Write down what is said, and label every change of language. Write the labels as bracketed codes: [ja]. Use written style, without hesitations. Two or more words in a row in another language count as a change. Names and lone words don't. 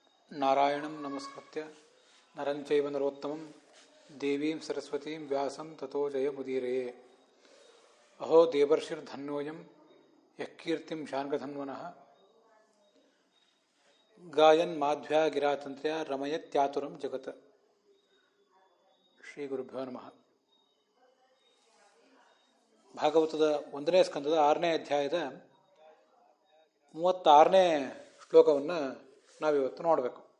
[sa] नारायणं नमस्कृत्य नरं चैव नरोत्तमं देवीं सरस्वतीं व्यासं तथो जयमुदीरये. अहो देवर्षिर्धन्योयं यः कीर्तिं शार्ङ्गधन्वनः गायन् माध्व्या गिरातन्त्र्य रमयत्यातुरं जगत्. श्री गुरुभ्यो नमः. [kn] ಭಾಗವತದ 1ನೇ ಸ್ಕಂದದ 6ನೇ ಅಧ್ಯಾಯದ 36ನೇ ಶ್ಲೋಕವನ್ನು ನಾವಿವತ್ತು ನೋಡಬೇಕು.